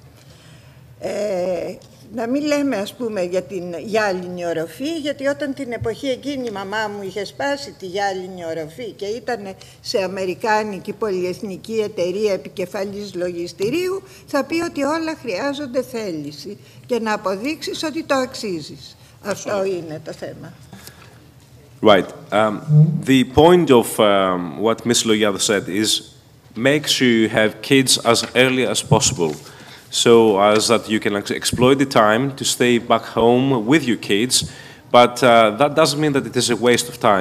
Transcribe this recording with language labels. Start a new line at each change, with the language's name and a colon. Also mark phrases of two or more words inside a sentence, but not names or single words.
Greek: Να μην λέμε, ας πούμε, για την γυάλινη οροφή, γιατί όταν την εποχή εκείνη η μαμά μου είχε σπάσει τη γυάλινη οροφή και ήταν σε αμερικάνικη πολυεθνική εταιρεία επικεφαλής λογιστηρίου, θα πει ότι όλα χρειάζονται θέληση και να αποδείξεις ότι το αξίζεις. Αυτό είναι το θέμα.
English: Right. The point of what Ms. Logiadou said is make sure you have kids as early as possible. So as that you can exploit the time to stay back home with your kids, but that doesn't mean that it is a waste of time.